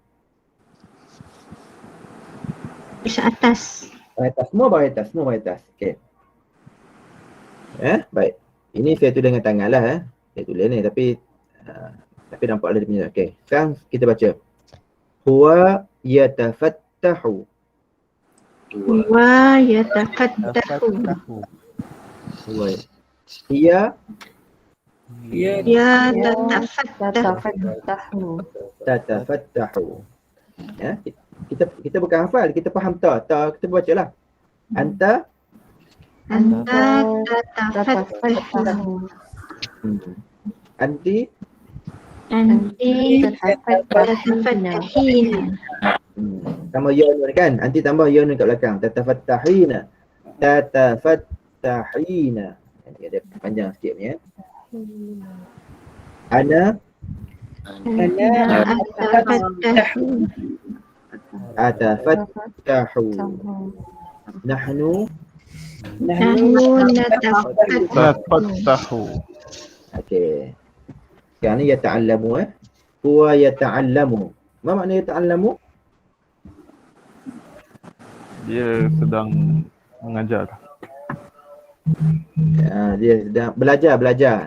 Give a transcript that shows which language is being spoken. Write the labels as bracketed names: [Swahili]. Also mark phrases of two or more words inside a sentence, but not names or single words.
[Malay] Atas. Semua bawah atas. Okey. Baik. Ini saya tulis dengan tangan lah. Saya tulis ni tapi nampak ada dia punya. Okey. Sekarang kita baca. [Arabic] هو يتفتح. هي تتفتح. [Malay] Kita bukan hafal, kita faham ta kita baca lah. [Arabic] أنتَ تتفتح. Anti أنتِ تتفتحين. [Malay] Tambah ya nun kan? Anti tambah ya nun kat belakang. [Arabic] تتفتحين تتفتحين. [Malay] Ini ada panjang sikit ni ya. [Arabic] أنا أتفتح. Nahnu Tafattahu. [Malay] okey. Sekarang ni [Arabic] يتعلم هو يتعلم. [Malay] Apa makna yata'allamu? Dia sedang mengajar. Dia sedang belajar.